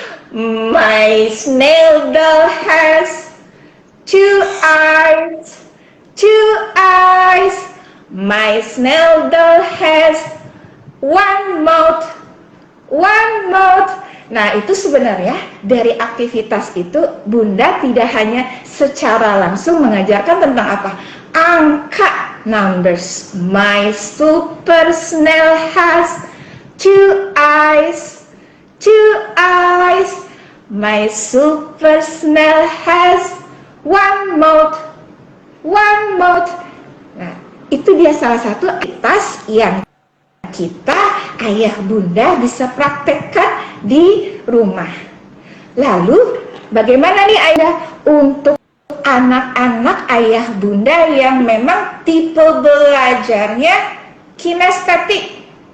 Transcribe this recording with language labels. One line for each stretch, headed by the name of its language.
English: My snail doll has two eyes, two eyes. My snail doll has one mouth, one mouth.
Indonesian: Nah, itu sebenarnya dari aktivitas itu Bunda tidak hanya secara langsung mengajarkan tentang apa? Angka, numbers.
English: My super snail has two eyes, two eyes. My super snail has one mouth, one mouth.
Indonesian: Nah, itu dia salah satu aktivitas yang kita, ayah Bunda, bisa praktekkan di rumah. Lalu, bagaimana nih ayah untuk anak-anak ayah Bunda yang memang tipe belajarnya kinestetik?